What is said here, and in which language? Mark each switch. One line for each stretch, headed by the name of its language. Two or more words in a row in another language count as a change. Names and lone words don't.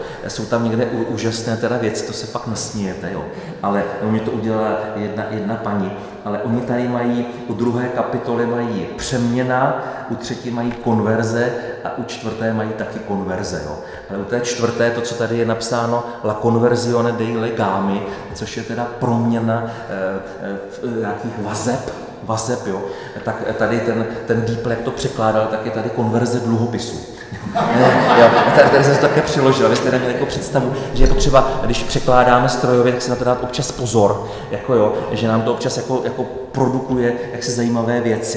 Czech: Jsou tam někde úžasné teda věci, to se fakt nasmějete, jo. Ale mě to udělala jedna paní, ale oni tady mají, u 2. kapitoly mají přeměna, u 3. mají konverze a u 4. mají taky konverze. Jo. Ale u té 4. to, co tady je napsáno,
Italian: la conversione dei legami,
Czech: což je teda proměna nějakých vazeb, jo. Tak tady ten Deepl, jak to překládal, tak je tady konverze dluhopisů. Tady jsem to také přiložil, abyste neměli jako představu, že je potřeba, když překládáme strojově, tak si na to dát občas pozor, že nám to občas jako produkuje jaksi zajímavé věci.